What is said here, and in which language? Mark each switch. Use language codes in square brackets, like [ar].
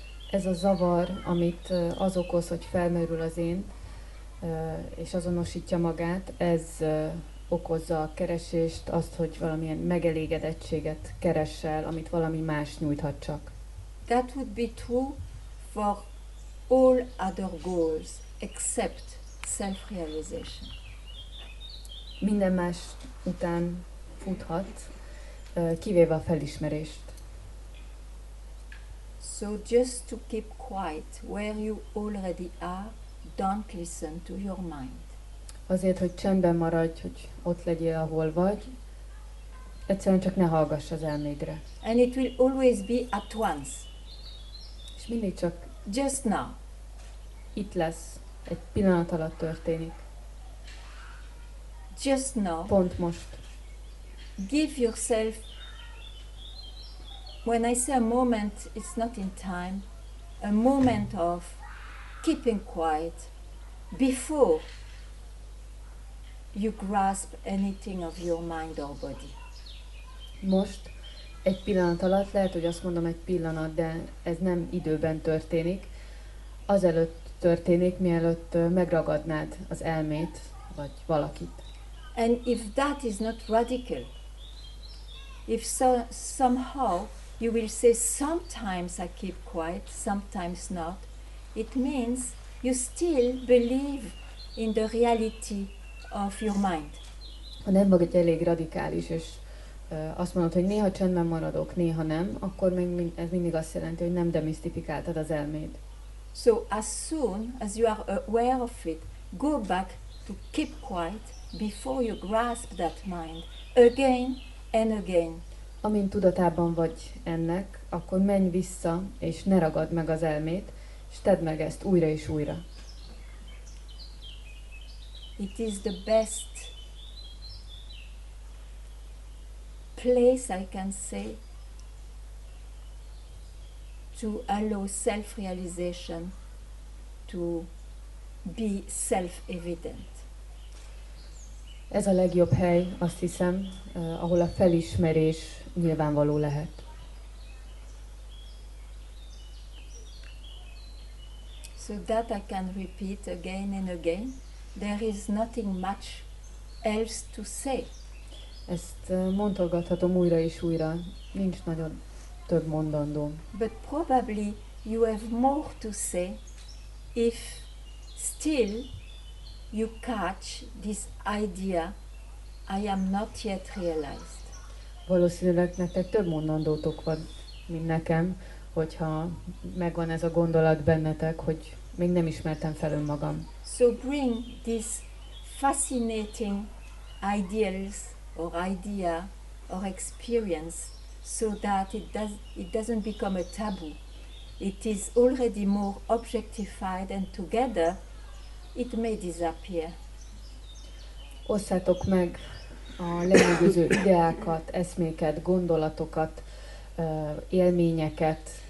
[hu] Ez a zavar, amit az okoz, hogy felmerül az én, és azonosítja magát, ez okozza a keresést, azt, hogy valamilyen megelégedettséget keressel, amit valami más nyújthat csak. [en] That would be true for all other goals except self-realization. [hu] Minden más után futhat, kivéve a felismerést. [en] So just to keep quiet where you already are, don't listen to your mind. [hu] Azért, hogy csendben maradj, hogy ott legyél, ahol vagy, egyszerűen csak ne hallgass az elmédre. [en] And it will always be at once, [hu] És mindig csak [en] just now. [hu] itt lesz, egy pillanat alatt történik. [en] Just now. [hu] Pont most. [en] Give yourself, when I say a moment, it's not in time, a moment of keeping quiet before you grasp anything of your mind or body. [hu] Most egy pillanat alatt, lehet, hogy azt mondom egy pillanat, de ez nem időben történik, azelőtt történik, mielőtt megragadnád az elmét, vagy valakit. [en] And if that is not radical, if somehow you will say sometimes I keep quiet, sometimes not, it means you still believe in the reality of your mind. [hu] Ha nem vagy elég radikális, és azt mondod, hogy néha csendben maradok, néha nem, akkor még ez mindig azt jelenti, hogy nem demisztifikáltad az elméd. [en] So as soon as you are aware of it, go back to keep quiet before you grasp that mind again and again. [hu] Amint tudatában vagy ennek, akkor menj vissza, és ne ragad meg az elmét, és tedd meg ezt újra és újra. [en] It is the best place, I can say, to allow self-realization to be self-evident. [hu] Ez a legjobb hely, azt hiszem, ahol a felismerés nyilvánvaló lehet. [en] So that I can repeat again and again. There is nothing much else to say. [hu] Ezt mondhatgatom újra és újra, nincs nagyon több mondandóm. [en] But probably you have more to say if still you catch this idea, I am not yet realized. [hu] Valószínűleg nektek több mondandótok van, mint nekem, hogyha megvan ez a gondolat bennetek, hogy még nem ismertem fel önmagam. [en] So bring these fascinating ideals or idea or experience so that it doesn't become a taboo. It is already more objectified and together it may disappear. [hu] Osszátok meg a lenyűgöző ideákat, eszméket, gondolatokat, élményeket.